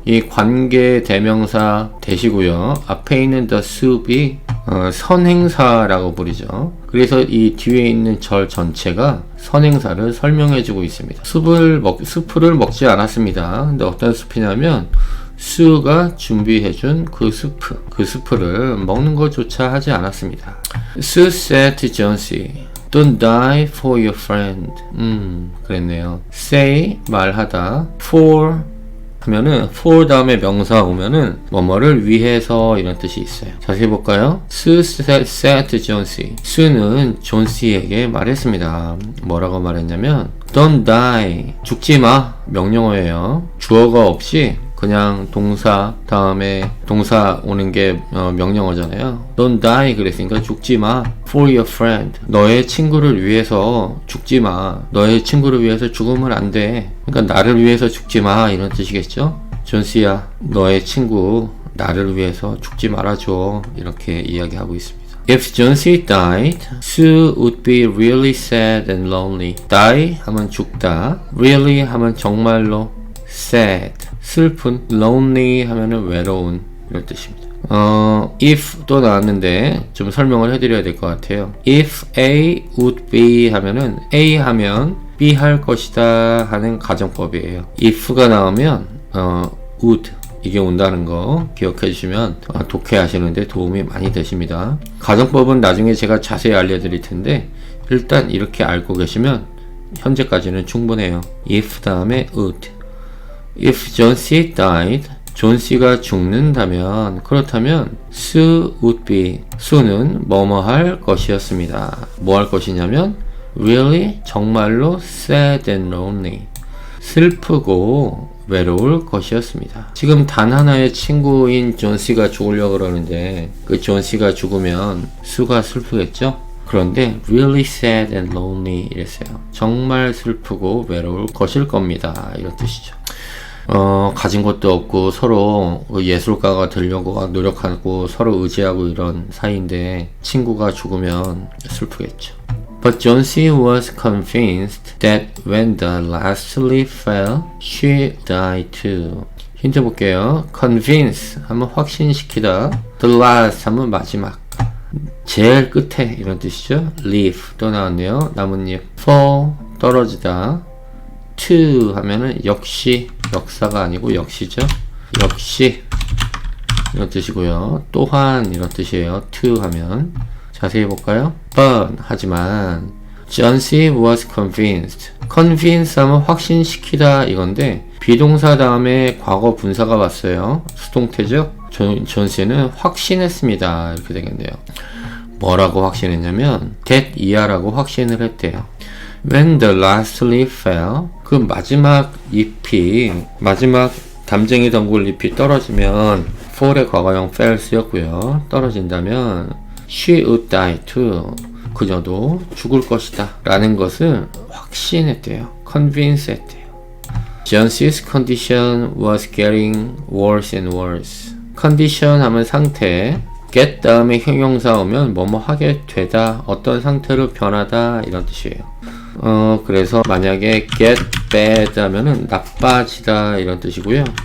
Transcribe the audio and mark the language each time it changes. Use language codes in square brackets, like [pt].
[ko] 이 관계 대명사 대시고요. 앞에 있는 the soup이 선행사라고 부르죠. 그래서 이 뒤에 있는 절 전체가 선행사를 설명해주고 있습니다. 스프를 먹지 않았습니다. 근데 어떤 숲이냐면 수가 준비해준 그 스프를 먹는 것조차 하지 않았습니다. [en] Sue said to John C. Don't die for your friend. [ko] 그랬네요. Say 말하다. For 하면은 for 다음에 명사 오면은 뭐뭐를 위해서 이런 뜻이 있어요. [en] 자세히 볼까요? Sue said to John C. [ko] 수는 존 C에게 말했습니다. 뭐라고 말했냐면 Don't die. 죽지 마. 명령어예요. 주어가 없이 그냥 동사 다음에 동사 오는 게 명령어잖아요. Don't die 그랬으니까 죽지 마. [en] For your friend. [ko] 너의 친구를 위해서 죽지 마. 너의 친구를 위해서 죽으면 안 돼. 그러니까 나를 위해서 죽지 마 이런 뜻이겠죠. 존씨야, 너의 친구 나를 위해서 죽지 말아줘. 이렇게 이야기하고 있습니다. [en] If John C. died, Sue would be really sad and lonely. [ko] Die 하면 죽다. Really 하면 정말로. sad 슬픈, lonely 하면은 외로운 이런 뜻입니다. if 또 나왔는데 좀 설명을 해드려야 될 것 같아요. If A would be 하면은 A 하면 B 할 것이다 하는 가정법이에요. if가 나오면 would 이게 온다는 거 기억해 주시면 독해하시는데 도움이 많이 되십니다. 가정법은 나중에 제가 자세히 알려드릴 텐데 일단 이렇게 알고 계시면 현재까지는 충분해요. if 다음에 would. [en] If John C. [ko] died, 존 C가 죽는다면 그렇다면 Sue would be, 수는 뭐뭐 할 것이었습니다. 뭐 할 것이냐면 really 정말로 sad and lonely, 슬프고 외로울 것이었습니다. 지금 단 하나의 친구인 존 C가 죽으려고 그러는데 그 존 C가 죽으면 수가 슬프겠죠? 그런데 really sad and lonely 이랬어요. 정말 슬프고 외로울 것일 겁니다. 이런 뜻이죠. 가진 것도 없고 서로 예술가가 되려고 노력하고 서로 의지하고 이런 사이인데 친구가 죽으면 슬프겠죠. [en] But John C. was convinced that when the last leaf fell, she died too. [ko] 힌트 볼게요. Convince 하면 확신시키다. The last 하면 마지막. 제일 끝에 이런 뜻이죠. Leaf 또 나왔네요. 나뭇잎. Fall 떨어지다. To 하면은 역시 역사가 아니고 역시죠. 역시 이런 뜻이고요. 또한 이런 뜻이에요. To 하면 자세히 볼까요? [en] But 하지만 John C. was convinced. [ko] convince 하면 확신시키다 이건데 비동사 다음에 과거 분사가 왔어요. 수동태죠. 존 C는 확신했습니다. 이렇게 되겠네요. 뭐라고 확신했냐면 that 이하라고 확신을 했대요. When the last leaf fell, 그 마지막 잎이, 마지막 담쟁이 덩굴 잎이 떨어지면 fall의 과거형 fell 쓰였고요. 떨어진다면 she would die too. 그녀도 죽을 것이다 라는 것을 확신했대요. convince 했대요. [en] Johns's condition was getting worse and worse. [ko] condition 하면 상태, get 다음에 형용사 오면 뭐뭐 하게 되다, 어떤 상태로 변하다 이런 뜻이에요. 그래서 만약에 get bad 하면은 나빠지다 이런 뜻이고요.